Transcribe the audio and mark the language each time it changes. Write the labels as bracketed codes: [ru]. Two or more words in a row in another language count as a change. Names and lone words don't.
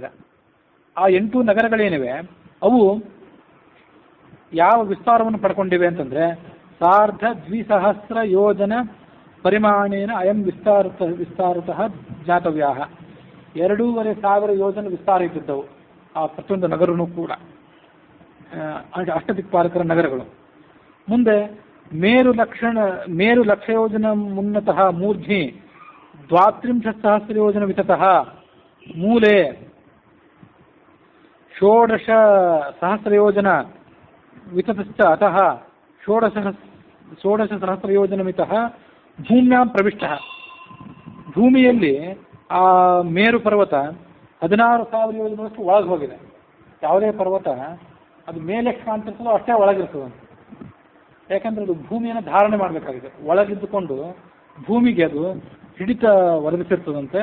[kn] ಆ 8 ನಗರಗಳೇನಿವೆ ಅವು ಯಾವ ವಿಸ್ತಾರವನ್ನು ಪಡ್ಕೊಂಡಿವೆ ಅಂತಂದ್ರೆ 1200 [sa] ಯೋಜನ ಪರಿಮಾಣೇನ ಅಯಂ ವಿಸ್ತಾರತಃ ಜ್ಞಾತವ್ಯಾ. [kn] 2,500 ಯೋಜನೆ ವಿಸ್ತಾರ ಇದ್ದಿದ್ದವು ಆ ಪ್ರತಿಯೊಂದು ನಗರನೂ ಕೂಡ, ಅಷ್ಟದಿಕ್ಪಾಲಕರ ನಗರಗಳು. [sa] ಮುಂದೆ ಮೇರು ಲಕ್ಷ ಯೋಜನ ಮುನ್ನತಃ ಮೂರ್ಧ್ನಿ 32,000 ಯೋಜನ ವಿತತಃ ಮೂಲೆ 16,000 ಯೋಜನ ವಿತತಶ್ಚ ಅತಃ 16,000 ಯೋಜನ ಮಿತಃ ಭೂಮ್ಯಾಂ ಪ್ರವಿಷ್ಟಃ. [kn] ಭೂಮಿಯಲ್ಲಿ ಆ ಮೇರು ಪರ್ವತ 16,000 ಯೋಜನಷ್ಟು ಒಳಗೆ ಹೋಗಿದೆ. ಯಾವುದೇ ಪರ್ವತ ಅದು ಮೇಲೆ ಕಾಣ್ತಿರ್ತದೋ ಅಷ್ಟೇ ಒಳಗಿರ್ತದೆ. ಯಾಕಂದ್ರೆ ಅದು ಭೂಮಿಯನ್ನು ಧಾರಣೆ ಮಾಡಬೇಕಾಗಿದೆ. ಒಳಗಿದ್ದುಕೊಂಡು ಭೂಮಿಗೆ ಅದು ಹಿಡಿತ ಒದಗಿಸಿರ್ತದಂತೆ.